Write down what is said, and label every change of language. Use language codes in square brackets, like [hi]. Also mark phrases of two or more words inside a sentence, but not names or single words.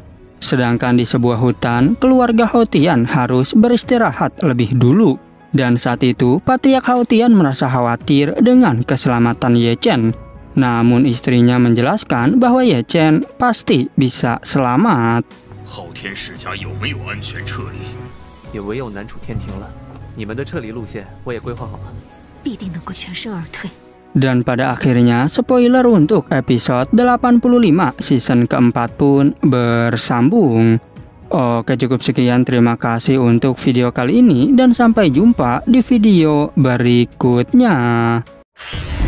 [id] Sedangkan di sebuah hutan, keluarga Hao Tian harus beristirahat lebih dulu. Dan saat itu, Patriark Hao Tian merasa khawatir dengan keselamatan Ye Chen. Namun istrinya menjelaskan bahwa Ye Chen pasti bisa selamat. [zh] 昊天世家有没有安全撤离？也唯有南楚天庭了。你们的撤离路线我也规划好了，必定能够全身而退。 [id] Dan pada akhirnya, spoiler untuk episode 85 season keempat pun bersambung. Oke, cukup sekian. Terima kasih untuk video kali ini dan sampai jumpa di video berikutnya.